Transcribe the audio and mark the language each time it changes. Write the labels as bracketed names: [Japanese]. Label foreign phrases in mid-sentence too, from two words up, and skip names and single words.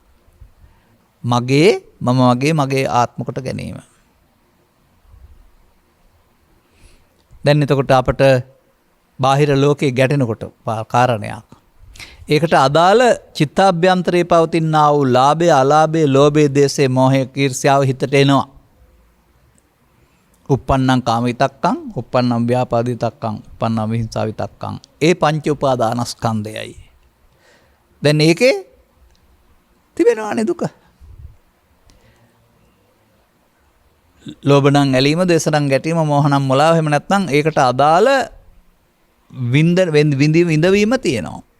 [Sinhala] මගේ ආත්ම කොට ගැනීම. දැන් එතකොට අපට බාහිර ලෝකේ ගැටෙනකොට කාරණයක්. ඒකට අදාළ චිත්තාභ්‍යන්තරයේ පවතිනා වූ ලාභය, අලාභය, ලෝභය, දේශය, මෝහය, ඊර්ෂ්‍යාව හිතට එනවා. [Pali] uppannam kama vitakkam, uppannam vyapada vitakkam, uppannam vihinsa vitakkam. [Sinhala] ඒ පංච උපාදානස්කන්ධයයි. දැන් ඒකේ තිබෙනවානේ දුක. ලෝභ නම් ඇලීම, දේශ නම් ගැටීම, මෝහ නම් මොලාව, එහෙම නැත්නම් ඒකට අදාළ විඳවීම තියෙනවා.